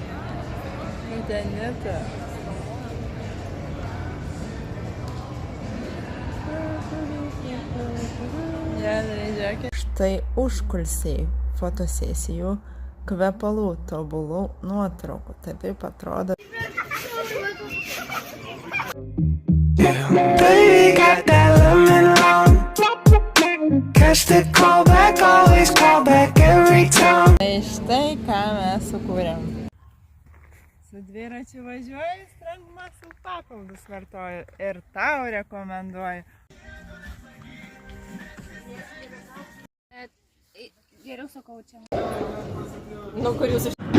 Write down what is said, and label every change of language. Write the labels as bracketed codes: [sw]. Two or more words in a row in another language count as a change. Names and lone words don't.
[lt] Danita. Štai užkulsiai fotosesijų, kvepalų, tobulų nuotraukų. Tai taip atrodo. [en] Baby got that lemon lime. Catch the call back, always call back every time. [lt] Tai štai ką mes sukūrėm. Su dviračiu važiuoju, strangmasų papildus vartoju ir tau rekomenduoju. Geriau sakau čia. Nu, kur jūs iš...